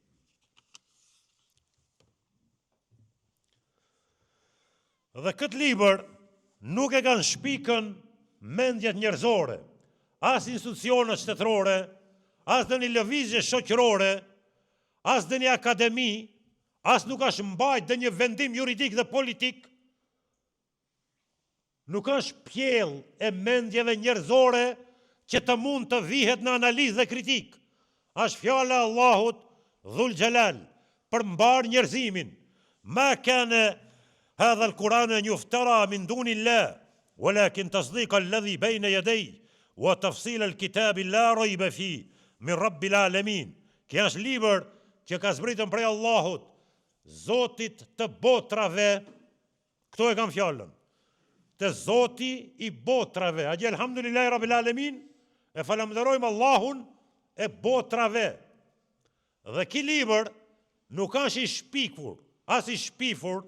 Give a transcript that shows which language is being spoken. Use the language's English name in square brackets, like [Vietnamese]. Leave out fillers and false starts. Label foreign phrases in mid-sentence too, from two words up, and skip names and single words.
[Albanian] Dhe këtë libër nuk e kanë shpikën mendjet njerëzore, as institucionet shtetërore, as dhe një lëvizje shoqërore, as dhe një akademi, as nuk është mbajt dhe një vendim juridik dhe politik. nuk është pjell e mendjeve njerëzore që të mund të vihet në analizë dhe kritik. Është fjala e Allahut [Arabic] ذو الجلال [Albanian] për mbar njerëzimin. [Arabic] ما كان هذا القرآن يفترى من دون الله ولكن تصديق الذي بين يديه وتفصيل الكتاب لا ريب في من رب العالمين. [Albanian] Kjo është libër që ka zbritën prej Allahut, Zotit të botrave. Këto e kam fjallën. Të Zoti i botrave. A gjë [Arabic] الحمد لله رب العالمين, [Albanian] e falenderojmë Allahun e botrave. Dhe ky libër nuk është i shpikur, as i shpifur.